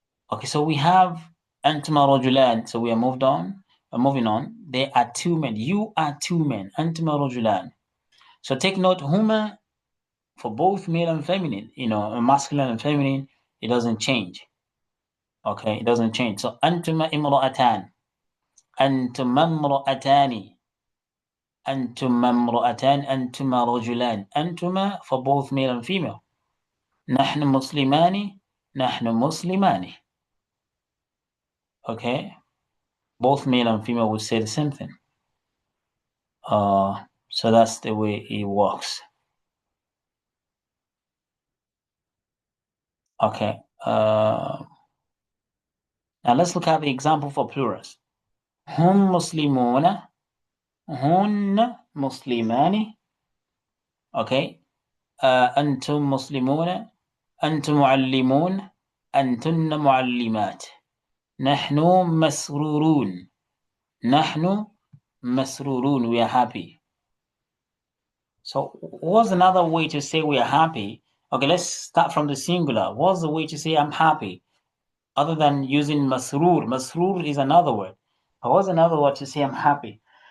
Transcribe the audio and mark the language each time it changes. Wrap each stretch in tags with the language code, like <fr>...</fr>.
<en>Okay, so we have</en> <ar>antuma rajulan.</ar> <en>So we are moving on. There are two men. You are two men.</en> <ar>Antuma rajulan.</ar> <en>So take note, huma for both male and feminine. Masculine and feminine. It doesn't change. Okay, it doesn't change. So</en> <ar>antuma imra'atan. أنتما امرأتان أنتما امرأتان أنتما رجلان أنتما</ar> <en>for both male and female</en> <ar>نحن مسلمان نحن مسلمان.</ar> <en>Okay, both male and female will say the same thing. So that's the way it works. Okay. Now let's look at the example for plurals.</en> <ar>هم مسلمون هن مسلمان. Okay. أنتم مسلمون أنتم معلمون أنتن معلمات. نحن مسرورون نحن مسرورون.</ar> <en>We are happy. So what's another way to say we are happy? Okay, let's start from the singular. What's the way to say I'm happy? Other than using masroor. Masroor is another word. But what's another word to say I'm happy?</en>